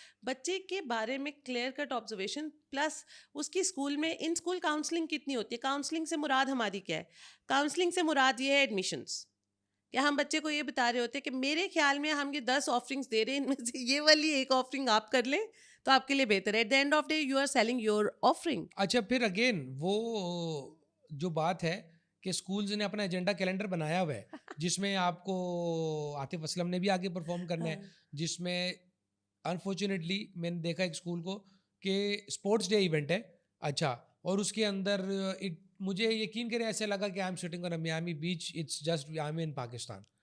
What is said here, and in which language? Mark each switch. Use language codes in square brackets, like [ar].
[ur] بچے کے بارے میں کلیئر کٹ آبزرویشن پلس اس کی اسکول میں ان اسکول کاؤنسلنگ کتنی ہوتی ہے. کاؤنسلنگ سے مراد ہماری کیا ہے؟ کاؤنسلنگ سے مراد یہ ہے ایڈمیشنس, کہ ہم بچے کو یہ بتا رہے ہوتے ہیں کہ میرے خیال میں ہم یہ 10 آفرنگس دے رہے ہیں, ان میں سے یہ والی ایک آفرنگ آپ کر لیں تو آپ کے لیے بہتر ہے. [en] At the end of day you are selling your offering. [ur] اچھا پھر اگین وہ جو بات ہے کہ اسکولز نے اپنا ایجنڈا کیلنڈر بنایا ہوا ہے جس میں آپ کو عاطف اسلم نے بھی آگے پرفارم کرنا ہے, جس میں انفارچونیٹلی میں نے دیکھا ایک اسکول کو کہ اسپورٹس ڈے ایونٹ ہے. اچھا, اور اس کے اندر مجھے یقین کریں ایسے لگا کہ [en] I am sitting on a Miami beach, it's just I am in Pakistan.